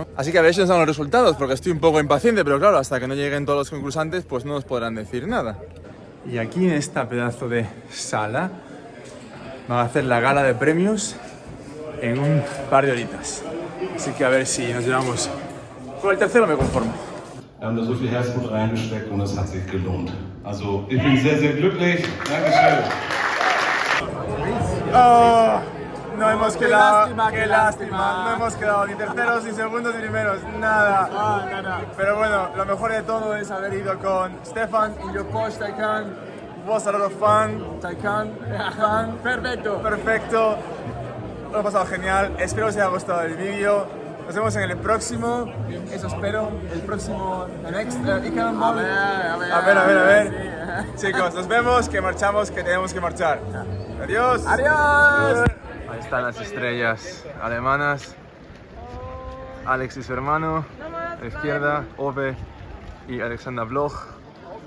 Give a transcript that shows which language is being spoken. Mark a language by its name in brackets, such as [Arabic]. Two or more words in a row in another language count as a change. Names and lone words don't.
[Spanish] Así que a ver si nos dan los resultados, porque estoy un poco impaciente, pero claro, hasta que no lleguen todos los concursantes, pues no nos podrán decir nada. Y aquí en esta pedazo de sala van a hacer la gala de premios en un par de horitas. Así que a ver si nos llevamos. Con el tercero me conformo. [German] Wir haben da so viel Herzblut reingesteckt und es hat sich gelohnt. Also ich bin sehr, sehr glücklich. Dankeschön. [Spanish] Oh, no hemos quedado. Qué lástima. No hemos quedado ni terceros, ni segundos, ni primeros. Nada. Pero bueno, lo mejor de todo es haber ido con Stefan [English] in your Porsche Taycan. Was a lot of fun. [Spanish] Taycan. Perfecto. Lo he pasado genial, espero que os haya gustado el vídeo. Nos vemos en el próximo, eso espero, el próximo, [English] the next Cannonball. [Spanish] A ver. Chicos, nos vemos, que marchamos, que tenemos que marchar. Adiós. Ahí están las estrellas alemanas. Alex y su hermano, a la izquierda, Ove y Alexander Bloch.